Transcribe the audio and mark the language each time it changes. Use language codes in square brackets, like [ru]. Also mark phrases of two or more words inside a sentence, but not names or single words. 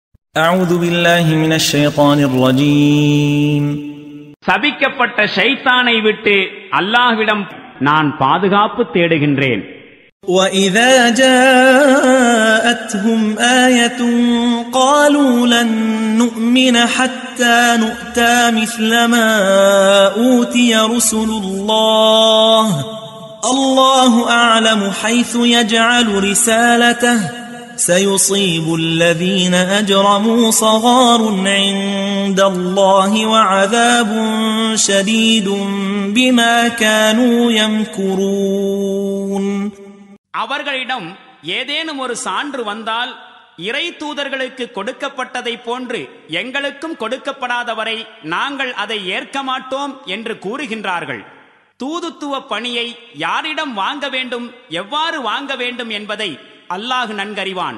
[ar] أعوذ بالله من الشيطان الرجيم [ta] சபிக்கப்பட்ட ஷைத்தானை விட்டு அல்லாஹ்விடம் நான் பாதுகாப்பு தேடுகின்றேன். [ar] وَإِذَا جَاءَتْهُمْ آيَةٌ قَالُوا لَن نُّؤْمِنَ حَتَّى نُؤْتَى مِثْلَ مَا أُوتِيَ رُسُلُ اللَّهِ اللَّهُ أَعْلَمُ حَيْثُ يَجْعَلُ رِسَالَتَهُ سيصيب الذين أجرموا صغار عند الله وعذاب شديد بما كانوا يمكرون. [ta] அவர்களிடம் ஏதேனும் ஒரு சான்று வந்தால் இறை தூதர்களுக்கு கொடுக்கப்பட்டதை போன்று எங்களுக்கும் கொடுக்கப்படாதவரை நாங்கள் அதை ஏற்க மாட்டோம் என்று கூறுகின்றார்கள். தூதுத்துவ பணியை யாரிடம் வாங்க வேண்டும், எவ்வாறு வாங்க வேண்டும் என்பதை அல்லாஹ் நன்கறிவான்.